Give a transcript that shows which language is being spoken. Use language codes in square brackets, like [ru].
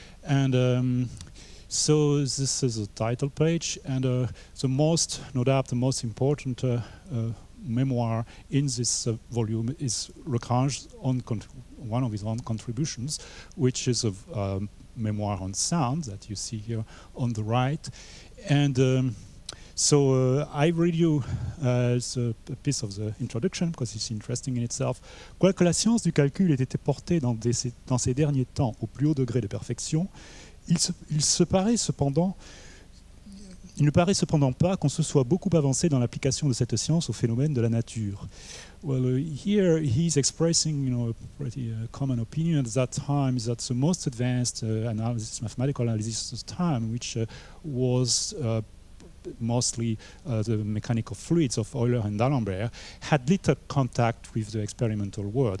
[en] And so this is a title page, and the most, no doubt, the most important memoir in this volume is Lagrange's one of his own contributions, which is a memoir on sound that you see here on the right. And so I read you a piece of the introduction because it's interesting in itself. [fr] Quoique la science du calcul ait été portée dans ces derniers temps au plus haut degré de perfection, il ne paraît cependant pas qu'on se soit beaucoup avancé dans l'application de cette science aux phénomènes de la nature. [en] Well, here he's expressing, a pretty common opinion at that time, is that the most advanced mathematical analysis of the time, which was mostly the mechanical fluids of Euler and D'Alembert, had little contact with the experimental world.